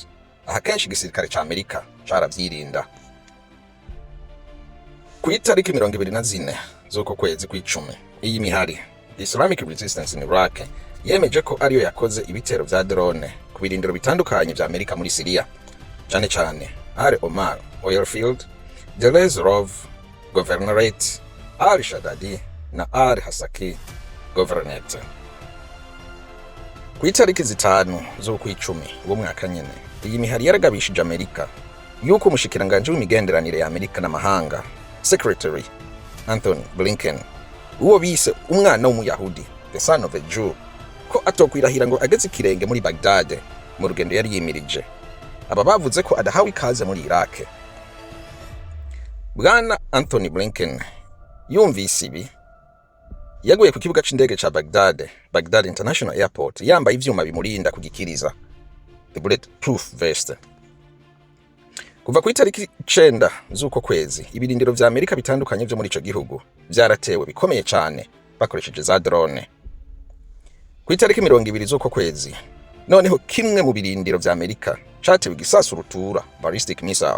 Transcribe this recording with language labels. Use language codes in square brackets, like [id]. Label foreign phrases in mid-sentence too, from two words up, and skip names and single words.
[rn] Aha kenshi igisirikare ca Amerika caravyirinda. Ku itariki 24 z'uko kwezi kw'icumi, iyi mihari Islamic Resistance in Iraq yemeje ko ariyo yakoze ibitero vya drone ku birindiro bitandukanye vya Amerika muri Syria, cyane cyane Al-Omar Oilfield, Deir Zor Governorate, Al-Shadadi na Al-Hasaki Governorate. Ku itariki 5 z'ukw'icumi w'umwaka nyene, iyi mihari yaragabishije Amerika yuko umushikiranganje w'imigenderanire ya Amerika n'amahanga Secretary Anthony Blinken, uwo bise umwana w'umuyahudi, [en] the son of a Jew, [rn] ko atokwirahira ngo ageze ikirenge muri Baghdad mu rugendo yari yimirije. Aba bavuze ko adahawe ikaze muri Iraq. Bwana Anthony Blinken yumvise ibi, yaguye ku kibuga c'indege ca Baghdad International Airport, yambaye ivyuma bimurinda kugikiriza, [en] the bulletproof vest. [rn] Kuva ku itariki 9 z'uko kwezi, ibirindiro vya Amerika bitandukanye vyo muri ico gihugu vyaratewe bikomeye cane bakoresheje za drone. Ku itariki 20 z'uko kwezi, noneho kimwe mu birindiro vya Amerika catewe igisasu rutura [en] ballistic missile.